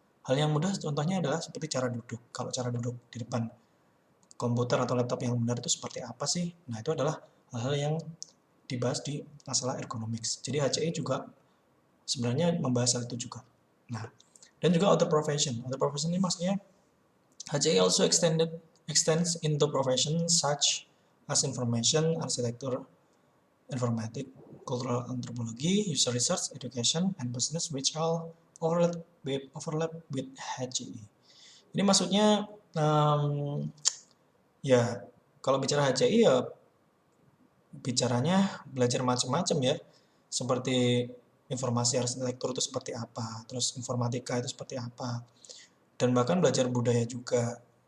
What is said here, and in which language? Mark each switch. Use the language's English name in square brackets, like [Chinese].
[Indonesian] Hal yang mudah contohnya adalah seperti cara duduk. Kalau cara duduk di depan komputer atau laptop yang benar itu seperti apa sih? Nah, itu adalah hal-hal yang dibahas di masalah ergonomics. Jadi HCI juga sebenarnya membahas hal itu juga. Nah, dan juga other profession. [English] Other profession [Indonesian] ini maksudnya [English] HCI also extends into professions such as information, architecture, informatics, cultural anthropology, user research, education, and business which all overlap with HCI. [Indonesian] Ini maksudnya ya kalau bicara HCI ya bicaranya belajar macam-macam ya, seperti informasi arsitektur itu seperti apa, terus informatika itu seperti apa, dan bahkan belajar budaya juga.